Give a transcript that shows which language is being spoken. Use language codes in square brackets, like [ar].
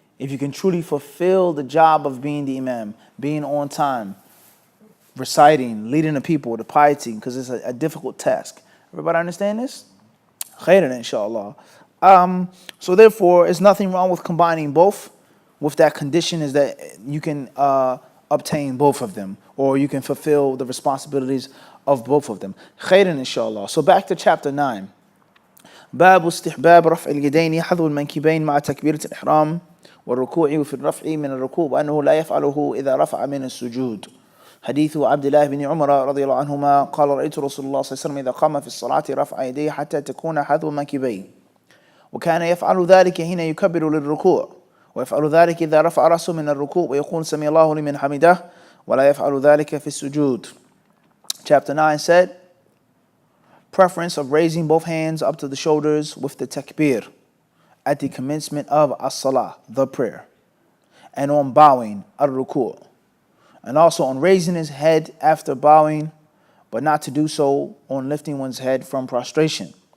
[en] If you can truly fulfill the job of being the imam, being on time, reciting, leading the people, the piety, because it's a difficult task. Everybody understand this? [ar] Khairan, inshallah. [en] So therefore, there's nothing wrong with combining both, with that condition is that you can obtain both of them, or you can fulfill the responsibilities of both of them. [ar] Khairan, inshallah. [en] So back to chapter 9. [ar] باب استحباب رفع اليدين حذو المنكبين مع تكبيرة الإحرام والركوع وفي الرفع من الركوع وأنه لا يفعله إذا رفع من السجود. حديث عبد الله بن عمر رضي الله عنهما قال رأيت رسول الله صلى الله عليه وسلم إذا قام في الصلاة رفع يديه حتى تكون حذو منكبيه، وكان يفعل ذلك حين يكبر للركوع، ويفعل ذلك إذا رفع رأسه من الركوع ويقول سمع الله لمن حمده، ولا يفعل ذلك في السجود. [en] Chapter 9 said, preference of raising both hands up to the shoulders with the takbir at the commencement of as-salah, the prayer, and on bowing, ar-ruku', and also on raising his head after bowing, but not to do so on lifting one's head from prostration.